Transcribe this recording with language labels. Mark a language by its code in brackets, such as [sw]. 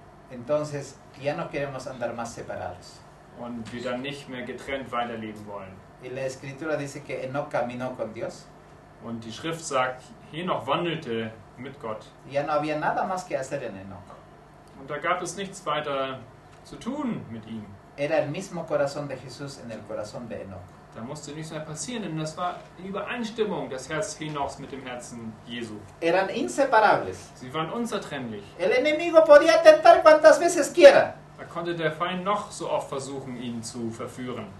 [es] Entonces, ya no queremos andar más separados. [de] und wir dann nicht mehr getrennt weiterleben wollen. [es] Y la escritura dice que Enoch caminó con Dios. [de] Und die Schrift sagt, Henoch wandelte mit Gott. [es] Ya no había nada más que hacer en Enoch. [de] Und da gab es nichts weiter zu tun mit ihm. [es] Era el mismo corazón de Jesús en el corazón de Enoch. [de] Da musste nichts mehr passieren, denn das war in Übereinstimmung, das Herz Henochs mit dem Herzen Jesu. [es] Eran inseparables. [de] Sie waren unzertrennlich. [es] El enemigo podía tentar cuantas veces quiera. [de] Da konnte der Feind noch so oft versuchen, ihn zu verführen.